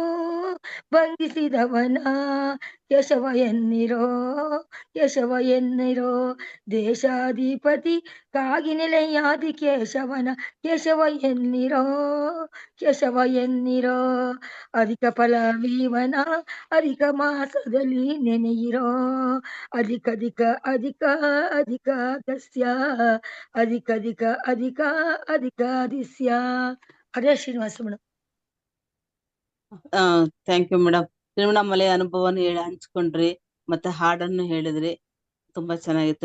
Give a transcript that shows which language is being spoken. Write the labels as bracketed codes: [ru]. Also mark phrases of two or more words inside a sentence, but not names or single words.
[kn] ಬಂಧಿಸಿದವನ, ಕೇಶವ ಎನ್ನಿರೋ ಕೇಶವ ಎನ್ನಿರೋ, ದೇಶಾಧಿಪತಿ ಕಾಗಿ ನೆಲೆಯಾದಿ ಕೇಶವನ, ಕೇಶವ ಎನ್ನಿರೋ ಕೇಶವ ಎನ್ನಿರೋ, ಅಧಿಕ ಫಲವೀವನ ಅಧಿಕ ಮಾಸದಲ್ಲಿ ನೆನೆಯಿರೋ, ಅಧಿಕ ಅಧಿಕ ಅಧಿಕ ಅಧಿಕ ದಸ್ಯ ಅಧಿಕ ಅಧಿಕ ಅಧಿಕ ಅಧಿಕ ದಿಸ್ಯ. ಹರೇ ಶ್ರೀನಿವಾಸ ಮೇಡಮ್. [en] thank you madam. ತಿರುವಣ್ಣಾಮಲೈ ಅನುಭವನ ಹಂಚ್ಕೊಂಡ್ರಿ, ಮತ್ತೆ ಹಾಡನ್ನು ಹೇಳಿದ್ರಿ, ತುಂಬಾ ಚೆನ್ನಾಗಿತ್ತು.